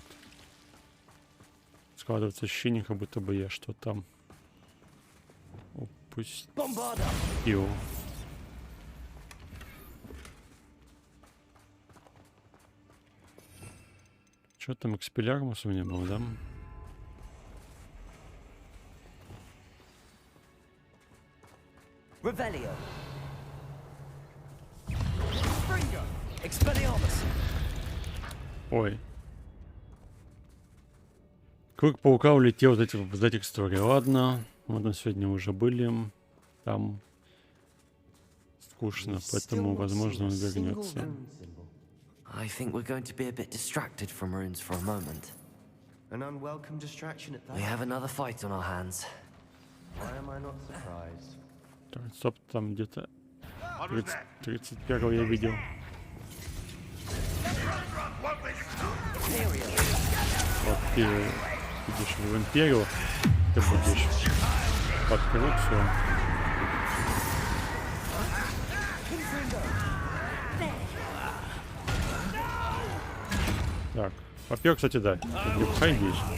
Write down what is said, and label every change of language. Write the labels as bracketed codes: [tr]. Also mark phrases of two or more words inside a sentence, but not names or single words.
[ru] Складывается ощущение, как будто бы я что-то упустил. Что там, экспелярмус у меня был, да? Revelio. Expelliarmus. Ой. Круг паука улетел в этих историй. Ладно, вот мы сегодня уже были. Там скучно, поэтому, возможно, он вернется. [en] I think we're going to be a bit distracted from runes for a moment. An unwelcome distraction at that. We have another fight on our hands. Why am I not surprised? [ru] Стоп, там где-то 31-го я видел. Вот ты идешь в Империю, ты будешь под коррупцию. Так, попер, кстати, да. Пхай здесь.